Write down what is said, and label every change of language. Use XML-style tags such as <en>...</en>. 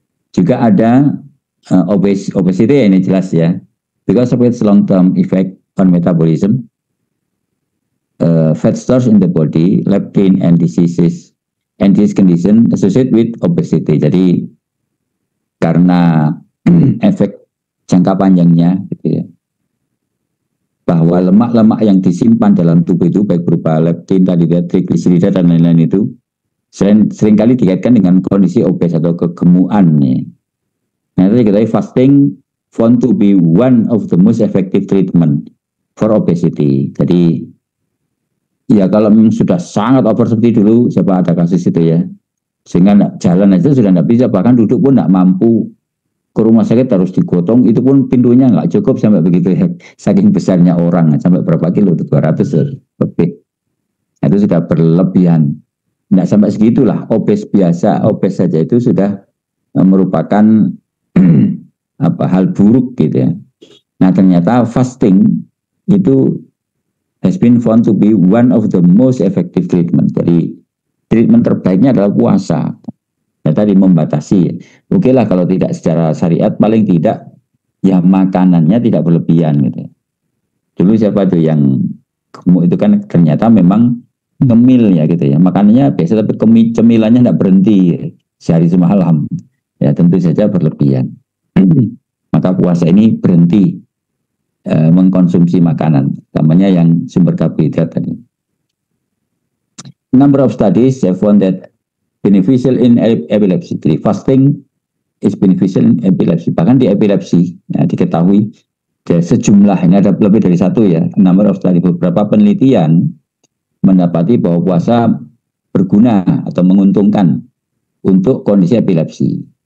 <id>Juga ada obesity ini jelas ya,</id> <en>because of its long-term effect on metabolism, fat stores in the body, leptin and diseases, and this condition associated with obesity.</en> <id>Jadi karena efek jangka panjangnya, gitu ya, bahwa lemak-lemak yang disimpan dalam tubuh itu baik berupa leptin, trigliserida dan lain-lain itu seringkali dikaitkan dengan kondisi obes atau kegemukan. Ya. Nah, itu kita</id> <en>fasting found to be one of the most effective treatment for obesity.</en> <id>Jadi ya kalau memang sudah sangat over seperti dulu, siapa ada kasus itu ya, sehingga jalan aja sudah tidak bisa, bahkan duduk pun tidak mampu, ke rumah sakit harus digotong, itu pun pintunya nggak cukup sampai begitu ya, saking besarnya orang, sampai berapa kilo, 200 lebih, itu sudah berlebihan. Nggak sampai segitulah, obes biasa, obes saja itu sudah merupakan hal buruk gitu ya. Nah ternyata</id> <en>fasting itu has been found to be one of the most effective treatment.</en> <id>Jadi treatment terbaiknya adalah puasa. Ya, tadi membatasi. Oke lah kalau tidak secara syariat, paling tidak ya makanannya tidak berlebihan gitu. Dulu siapa tuh yang gemuk itu kan ternyata memang ngemil ya gitu ya. Makanannya biasa tapi cemilannya tidak berhenti sehari semalam. Ya tentu saja berlebihan. Maka puasa ini berhenti mengkonsumsi makanan, namanya yang sumber karbohidrat tadi.</id> <en>Number of studies have found that beneficial in epilepsy. Jadi fasting is beneficial in epilepsy.</en> <id>Bahkan di epilepsi ya, diketahui sejumlah, ini ada lebih dari satu ya,</id> <en>number of studies,</en> <id>beberapa penelitian mendapati bahwa puasa berguna atau menguntungkan untuk kondisi epilepsi.</id>